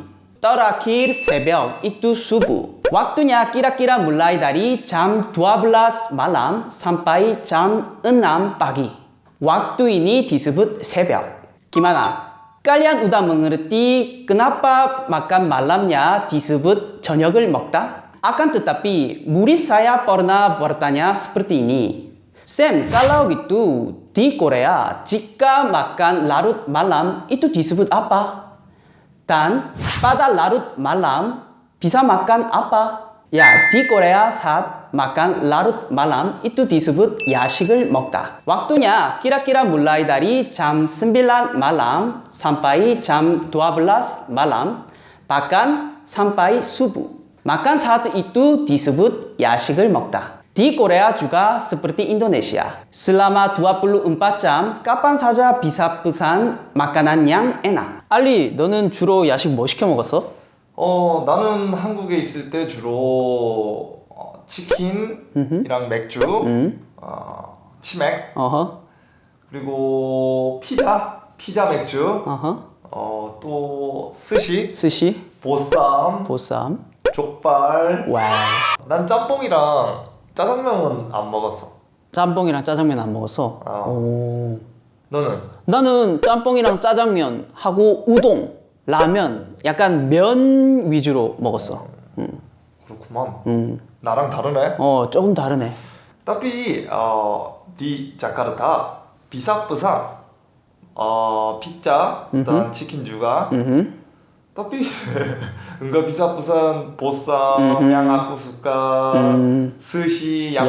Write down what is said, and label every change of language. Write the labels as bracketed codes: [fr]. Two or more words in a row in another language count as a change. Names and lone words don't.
[id] Terakhir 새벽 itu subuh. Waktunya kira-kira mulai dari jam 12 malam sampai jam 6 pagi. Waktu ini disebut 새벽. Gimana? Kalian udah mengerti kenapa makan malamnya disebut [ko] 저녁을 먹다? [id] Akan tetapi murid saya pernah bertanya seperti ini. Sam, kalau gitu di Korea jika makan larut malam itu disebut apa? Dan pada larut malam bisa makan apa? Ya, di Korea saat makan larut malam itu disebut [ko] 야식을 먹다. [id] Waktunya kira-kira mulai dari jam 9 malam sampai jam 12 malam, bahkan sampai subuh. Makan saat itu disebut [ko] 야식을 먹다. [id] Di Korea juga seperti Indonesia. Selama 24 jam, kapan saja bisa pesan makanan yang enak. [ko] 알리, 너는 주로 야식 뭐 시켜 먹었어? 나는 한국에 있을 때 주로 치킨이랑 맥주, 치맥, 어허. 그리고 피자 맥주, 어허. 또 스시, 스시, 보쌈, 보쌈. 족발. 와. 난 짬뽕이랑 짜장면은 안 먹었어. 짬뽕이랑 짜장면 안 먹었어? 오. 너는? 나는 짬뽕이랑 짜장면 하고 우동, 라면, 약간 면 위주로 먹었어. 그렇구만. 나랑 다르네. 조금 다르네. [id] Tapi di Jakarta bisa pesan pizza dan chicken juga. Tapi enggak bisa pesan bossam yang aku suka, sushi yang